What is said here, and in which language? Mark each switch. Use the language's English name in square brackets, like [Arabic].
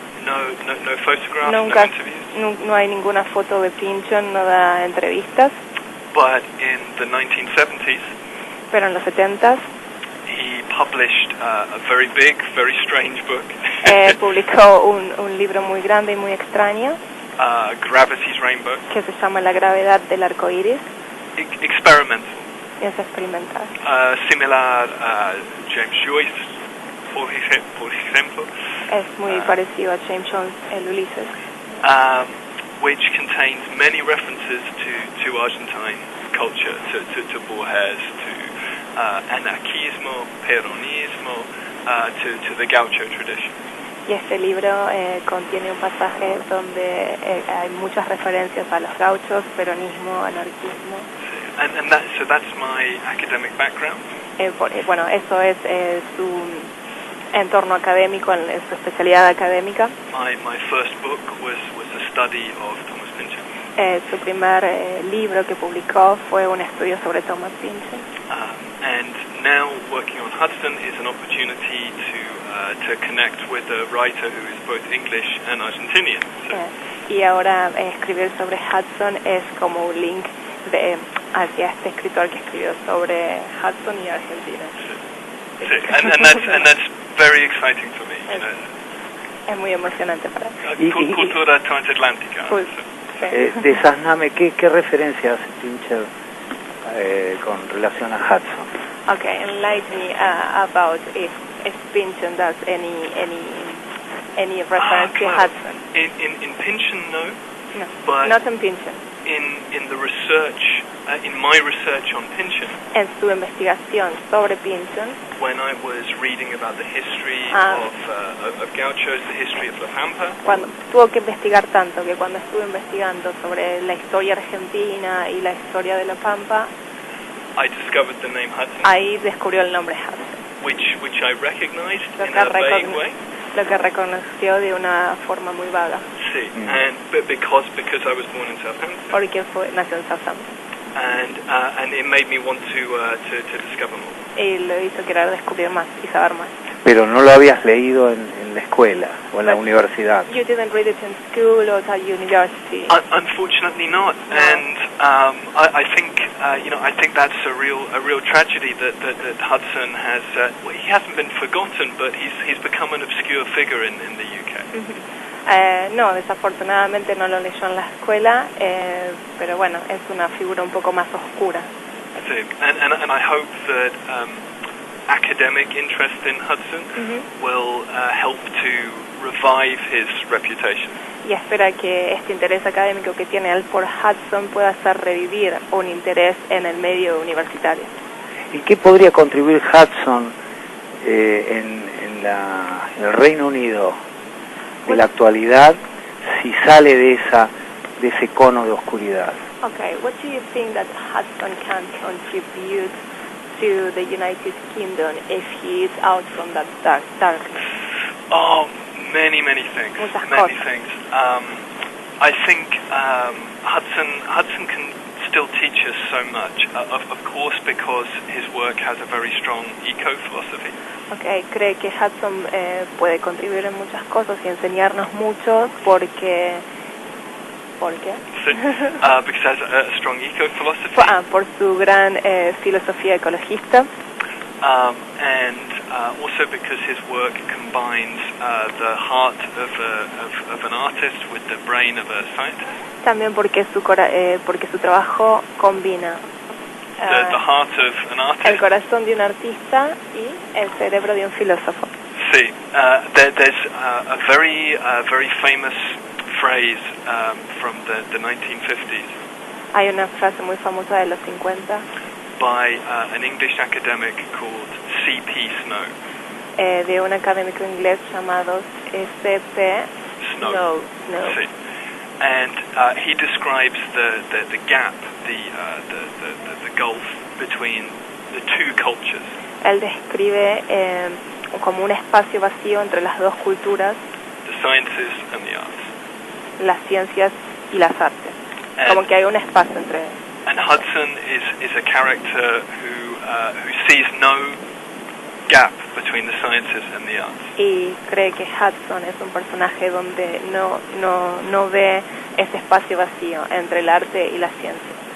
[English] No photographs, no interviews. [Spanish] No hay ninguna foto de Pynchon, no da entrevistas. [English] But in the 1970s, [Spanish] pero en los 70s, [English] he published a very big, very strange book. [Spanish] Publicó un libro muy grande y muy extraño. [English] Gravity's Rainbow. [Spanish] Que se llama La gravedad del arco iris. [English] Experimental. [Spanish] Es experimental. Similar a James Joyce, por ejemplo. Es muy parecido a James Joyce, el Ulises. [English] Which contains many references to Argentine culture, to Borges, to anarquismo, peronismo, to the gaucho tradition. [Spanish] Y este libro contiene un pasaje donde hay muchas referencias a los gauchos, peronismo, anarquismo. [English] So that's my academic background. [Spanish] Bueno, eso es su entorno académico, su especialidad académica. [English] My first book was a study of Thomas Pynchon. [Spanish] Su primer libro que publicó fue un estudio sobre Thomas Pynchon. [English] And now working on Hudson is an opportunity to connect with a writer who is both English and Argentinian. So. [Spanish] Y ahora escribir sobre Hudson es como un link hacia este escritor que escribió sobre Hudson y Argentina. Sí. [English] And that's very exciting for me. [Spanish] Es muy emocionante para mí. Cultura transatlántica. Desasname, ¿qué referencia hace Pynchon con relación a Hudson? [English] Okay, enlighten me about if Pynchon does any reference to Hudson. In Pynchon, no. No, but not in Pynchon. In the research, in my research on Pynchon. [Spanish] En su investigación sobre Pynchon. [English] When I was reading about the history of gauchos, the history of La Pampa. [Spanish] Cuando tuvo que investigar tanto que cuando estuve investigando sobre la historia argentina y la historia de La Pampa, [English] I discovered the name Hudson. [Spanish] Ahí descubrió el nombre Hudson. [English] Which I recognized in a vague way. [Spanish] Lo que reconoció de una forma muy vaga. [English] Sí, but because I was born in Southampton. [Spanish] Porque nació en Southampton. [English] And it made me want to discover more. [Spanish] Y lo hizo querer descubrir más y saber más. Pero no lo habías leído en la escuela o en la universidad. [English] You didn't read it in school or at university. Unfortunately not. No. And I think I think that's a real tragedy that Hudson has. He hasn't been forgotten, but he's become an obscure figure in the UK. [Spanish] No, desafortunadamente no lo leyó en la escuela, pero bueno, es una figura un poco más oscura. Sí. [English] And I hope that academic interest in Hudson will help to revive his reputation. [Spanish] Y espera que este interés académico que tiene él por Hudson pueda hacer revivir un interés en el medio universitario. ¿Y qué podría contribuir Hudson en el Reino Unido de la actualidad si sale de ese cono de oscuridad? [English] Okay, what do you think that Hudson can contribute to the United Kingdom if he is out from that darkness? Oh, many things. Many things. I think Hudson can still teach us so much. Of course, because his work has a very strong eco-philosophy. [Spanish] Okay, cree que Hudson puede contribuir en muchas cosas y enseñarnos mucho porque... ¿Por qué? [English] Sí, because it has a strong eco-philosophy. [Spanish] Por su gran filosofía ecologista. [English] And also because his work combines the heart of an artist with the brain of a scientist. [Spanish] También porque su trabajo combina [English] the heart of an artist. [Spanish] El corazón de un artista y el cerebro de un filósofo. [English] Sí, there's a very famous phrase from the 1950s. [Spanish] Hay una frase muy famosa de los 50 [English] by an English academic called C.P. Snow. [Spanish] De un académico inglés llamado C.P. Snow. Sí. [English] And he describes the gap, the gulf between the two cultures. [Spanish] Él describe como un espacio vacío entre las dos culturas, [English] The sciences and the arts. [Spanish] Las ciencias y las artes. Como que hay un espacio entre ellos. [English] And Hudson is a character who sees no gap between the sciences and the arts. [Spanish] Y cree que Hudson es un personaje donde no ve ese espacio vacío entre el arte y la ciencia.